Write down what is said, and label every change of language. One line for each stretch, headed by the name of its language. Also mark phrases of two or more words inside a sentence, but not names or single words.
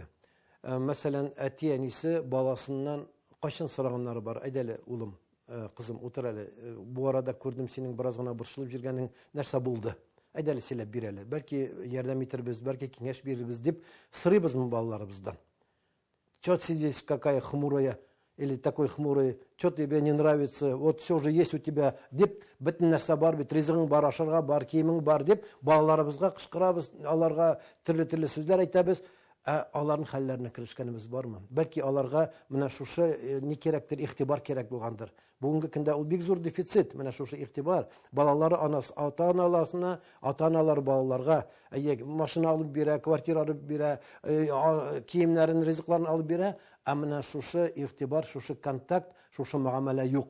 Tatar: Мәсәлән, әти-әнисе баласыннан кайчан сораганнары бар. Әйдәле, улым, кызым, утыр әле. Бу арада күрдем синең бераз гына борчылып җиргәнең нәрсә булды? Әйдәле, сөйләп бир әле. Бәлки ярдәм итербез, бәлки киңәш бирербез дип сорыйбызмы балаларыбыздан.
Russian: Чё ты здесь какая хмурая или такой хмурый, что тебе не нравится, вот все же есть у тебя,
Tatar: дип, бөтен нәрсә бар бит, ризыгың бар, ашарга бар, киемең бар дип, балаларыбызга кычкырабыз, аларга төрле сүзләр әйтәбез. Аларның хәлләренә керешкәнебез бармы? Бәлки аларга менә шушы ни кирәктер, игътибар кирәк булгандыр. Бүгенге көндә ул бик зур дефицит, менә шушы игътибар. Балалары ата-аналарына, ата-аналар балаларга машина алып бирә, квартира алып бирә, киемнәрен, ризыкларын алып бирә, менә шушы игътибар, шушы контакт, шушы мөгамәлә юк.